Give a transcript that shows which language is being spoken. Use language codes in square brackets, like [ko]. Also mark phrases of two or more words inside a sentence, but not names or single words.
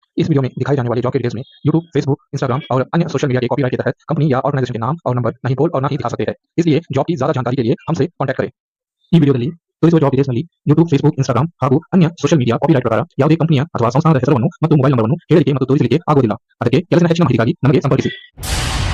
[hi] इस वीडियो में दिखाई जाने वाली जॉब के डिटेल्स में यूट्यूब, फेसबुक, इंस्टाग्राम और अन्य सोशल मीडिया के कॉपीराइट के तहत कंपनी या ऑर्गेनाइजेशन के नाम और नंबर नहीं बोल और ना ही दिखा सकते हैं। इसलिए जॉब की ज्यादा जानकारी के लिए हमसे कांटेक्ट करें। [kn] ಈ ವಿಡಿಯೋದಲ್ಲಿ ತೋರಿಸುವ ಜಾಬ್ ಡೀಟೇಲ್ಸ್ನಲ್ಲಿ ಯೂಟ್ಯೂಬ್, ಫೇಸ್ಬುಕ್, ಇನ್ಸ್ಟಾಗ್ರಾಮ್ ಹಾಗೂ ಅನ್ಯ ಸೋಷಿಯಲ್ ಮೀಡಿಯಾ ಕಾಪಿರೈಟ್ ಪ್ರಕಾರ ಯಾವುದೇ ಕಂಪನಿಯ ಅಥವಾ ಸಂಸ್ಥಾನದ ಹೆಸರನ್ನು ಮತ್ತು ಮೊಬೈಲ್ ನಂಬರನ್ನು ಹೇಳಲಿಕ್ಕೆ ಮತ್ತು ತೋರಿಸಲಿಕ್ಕೆ ಆಗುವುದಿಲ್ಲ. ಅದಕ್ಕೆ ಕೆಲಸದ ಹೆಚ್ಚಿನ ಮಾಹಿತಿಗಾಗಿ ನಮಗೆ ಸಂಪರ್ಕಿಸಿ.